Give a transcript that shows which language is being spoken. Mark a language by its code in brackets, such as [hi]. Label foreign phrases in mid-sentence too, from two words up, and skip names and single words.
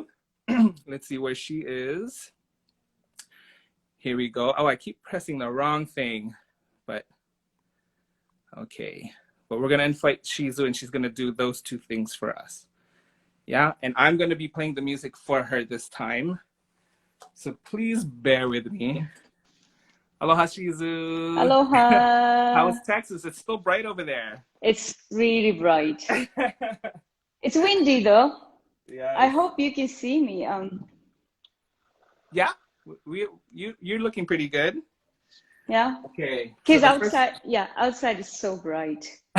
[en] Let's see where she is. Here we go. Oh, I keep pressing the wrong thing, but okay. But we're gonna invite Shizu, and she's gonna do those 2 things for us. Yeah, and I'm gonna be playing the music for her this time. So please bear with me. Aloha, Shizu. Aloha. How's Texas? It's still bright over there. It's really bright. It's windy though. Yeah. I hope you can see me. Yeah, you're looking pretty good. Yeah. Okay. Because outside is so bright.